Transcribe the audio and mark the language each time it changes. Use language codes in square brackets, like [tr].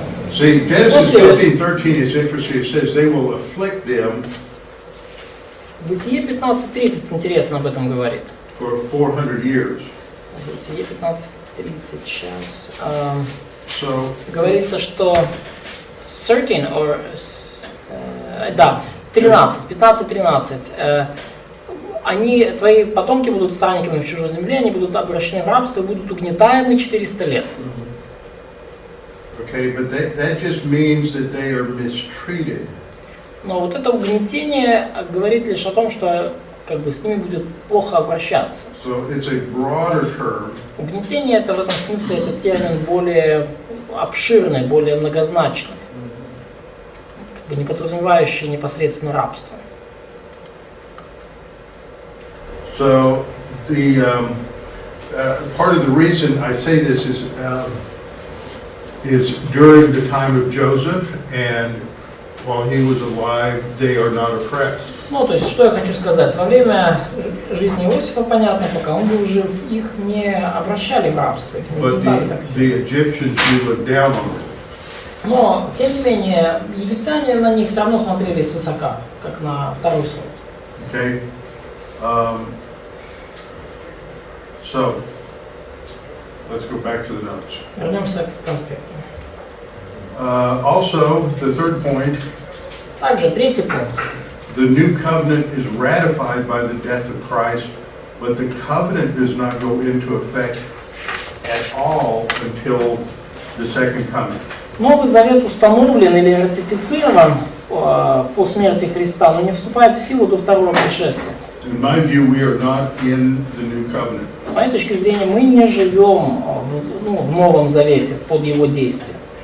[en] See, Genesis 15:13 is interesting. It says they will afflict them [ru] Бытие 15:30 интересно об этом говорит. [en] for 400 years. [ru] Бытие 15:30 сейчас. [en] So, [ru] Говорится, что 13, да, 13, 15-13. Твои потомки будут странниками в чужой земле, они будут обращены в рабство, будут угнетаемы 400 лет. [en] okay, but that just means that they are mistreated. [ru] Но вот это угнетение говорит лишь о том, что как бы с ними будет плохо обращаться. [en] So it's a broader term. [ru] Угнетение это в этом смысле это термин более обширный, более многозначный, как бы не подразумевающий непосредственно рабство. [en] So the part of the reason I say this is during the time of Joseph, and while he was alive, they are not oppressed. [ru] Ну, то есть, что я хочу сказать, во время жизни Иосифа, понятно, пока он был жив, их не обращали в рабство, их не [en] But [ru] угнетали так сильно. [en] the Egyptians do look down on them. [ru] Но, тем не менее, египтяне на них все равно смотрели свысока, как на второй сорт. [en] Okay. So let's go back to the notes. [ru] Вернемся к конспекту. [en] Also, the third point, [ru] Также третий пункт. [en] the new covenant is ratified by the death of Christ, but the covenant does not go into effect at all until the second coming. [ru] Новый завет установлен или ратифицирован по смерти Христа, но не вступает в силу до второго пришествия. [en] In my view, we are not in the new covenant. [ru] С моей точки зрения, мы не живем в Новом Завете под его действием.